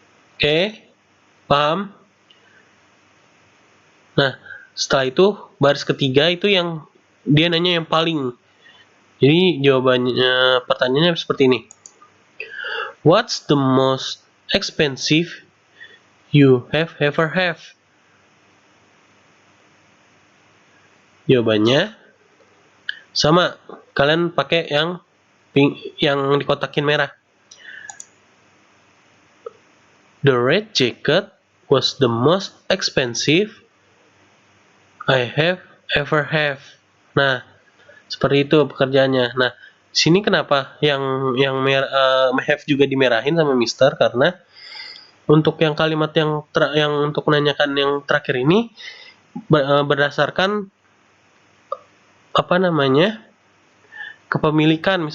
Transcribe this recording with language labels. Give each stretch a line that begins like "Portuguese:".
Indonesian: Oke, paham? Nah, setelah itu baris ketiga itu yang dia nanya yang paling. Jadi jawabannya, pertanyaannya seperti ini.
English: What's the most expensive you have ever have?
Indonesian: Jawabannya sama, kalian pakai yang pink, yang dikotakin merah.
English: The red jacket was the most expensive I have ever have.
Indonesian: Nah, seperti itu pekerjaannya. Nah, sini kenapa yang have juga dimerahin sama Mister, karena untuk yang kalimat yang untuk menanyakan yang terakhir ini berdasarkan kepemilikan.